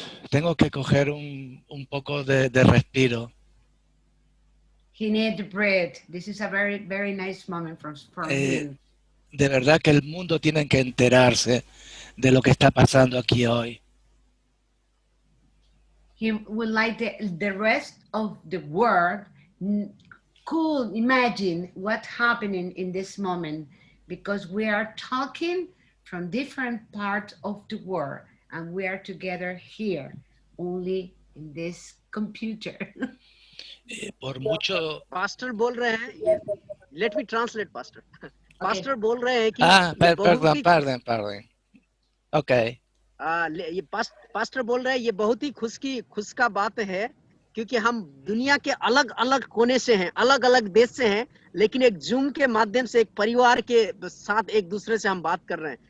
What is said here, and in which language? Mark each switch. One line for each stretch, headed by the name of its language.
Spanish: Tengo que coger un poco de respiro.
English: He needs to breathe. This is a very, very nice moment from him.
Spanish: De verdad que el mundo tiene que enterarse de lo que está pasando aquí hoy.
English: he would like the rest of the world could imagine what's happening in this moment, because we are talking from different parts of the world and we are together here only in this computer.
Spanish: Por mucho...
Hindi: Pastor बोल रहे हैं,
English: let me translate,
Hindi: Pastor. Pastor बोल रहे हैं कि
Spanish: perdón.
English: Okay.
Hindi: ये pastor बोल रहे हैं ये बहुत ही खुश का बात है, क्योंकि हम दुनिया के अलग अलग कोने से हैं, अलग अलग देश से हैं, लेकिन एक जूम के माध्यम से एक परिवार के साथ एक दूसरे से हम बात कर रहे हैं.